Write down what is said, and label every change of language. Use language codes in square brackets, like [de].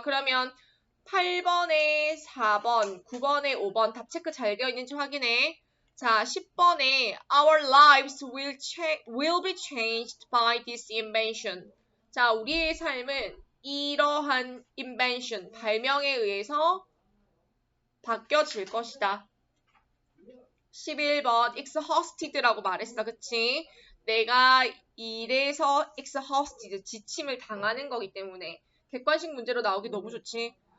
[ko] 그러면 8번에 4번, 9번에 5번 답 체크 잘 되어 있는지 확인해. 자, 10번에 [en] Our lives will be changed by this invention. [ko] 자, 우리의 삶은 이러한 invention, 발명에 의해서 바뀌어질 것이다. 11번 exhausted라고 말했어. 그치? 내가 이래서 exhausted, 지침을 당하는 거기 때문에 객관식 문제로 나오기 너무 좋지.